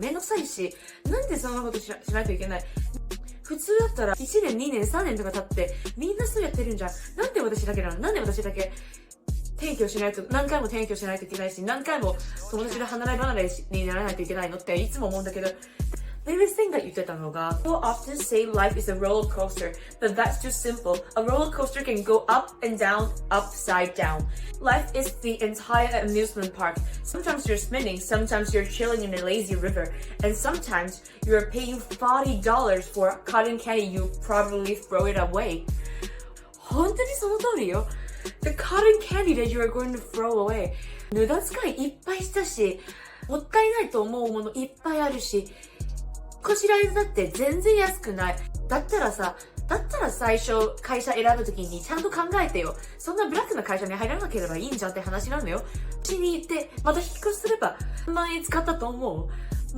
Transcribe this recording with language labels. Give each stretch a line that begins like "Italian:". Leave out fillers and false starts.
Japanese: めんどくさいし、なんでそんなことしないといけない？普通だったら1年、2年、3年とか経って、みんなそうやってるんじゃん。なんで私だけなの？なんで私だけ転居しないと、何回も転居しないといけないし、何回も友達で離れ離れにならないといけないのっていつも思うんだけど、リリー・シンが言ってたのが、
English: People often say life is a roller coaster, but that's too simple. A roller coaster can go up and down, upside down. Life is the entire amusement park. Sometimes you're spinning, sometimes you're chilling in a lazy river, and sometimes you're paying $40 for cotton candy, you probably throw it away.
Japanese: 本当にその通りよ。
English: The cotton candy that you are going to throw away.
Japanese: 無駄遣いいっぱいしたし、もったいないと思うものいっぱいあるし、こちらだって全然安くない。だったら最初会社選ぶときにちゃんと考えてよ。そんなブラックな会社に入らなければいいんじゃんって話なのよ。うちに行って、また引っ越しすれば3万円使ったと思う。